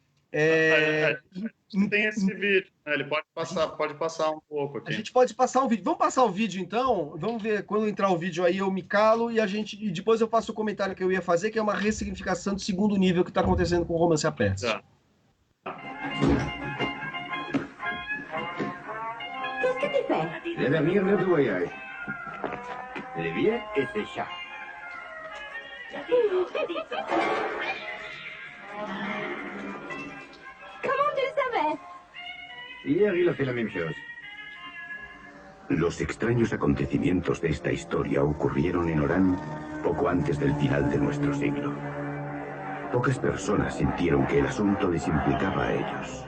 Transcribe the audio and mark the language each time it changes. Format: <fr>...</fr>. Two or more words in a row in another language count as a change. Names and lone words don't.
<pt>Tem esse vídeo, né? Ele pode passar um pouco aqui. A gente pode passar um vídeo. Vamos passar o vídeo, então? Vamos ver, quando entrar o vídeo aí, eu me calo e depois eu faço o comentário que eu ia fazer, que é uma ressignificação de segundo nível que está acontecendo com o romance A Peste. Tá.</pt> <fr>Qu'est-ce que tu fais? L'avenir de voyage. Le bien et ses chats. Comment tu le savais? Hier il a fait la même chose.</fr> <es>Los extraños acontecimientos de esta historia ocurrieron en Orán poco antes del final de nuestro siglo. Pocas personas sintieron que el asunto les implicaba a ellos.</es>